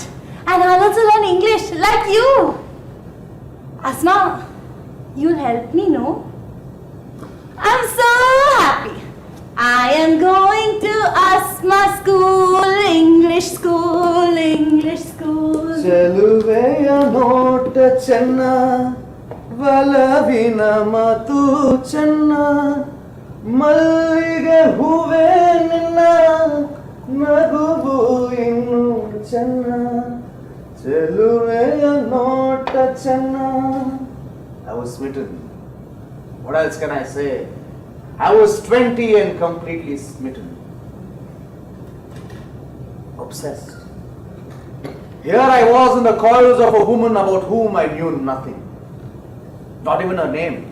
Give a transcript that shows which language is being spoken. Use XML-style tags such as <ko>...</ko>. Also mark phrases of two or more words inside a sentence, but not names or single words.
<en>And I'll also learn English, like you. Asma, you'll help me, no? I'm so happy. I am going to Asma school, English school, English school.</en> <kn>ಚೆಲುವೆಯ ನೋಟ ಚೆನ್ನ, ಒಲವಿನ ಮಾತು ಚೆನ್ನ, ಮಲ್ಲಿಗೆ ಹೂವೆ ನಿನ್ನ, ನಗುವು ಇನ್ನೂ ಚೆನ್ನ, ಚೆಲುವೆಯ ನೋಟ ಚೆನ್ನ.</kn> <en>I was smitten. What else can I say? I was 20 and completely smitten. Obsessed. Here I was in the coils of a woman about whom I knew nothing. Not even her name.</en>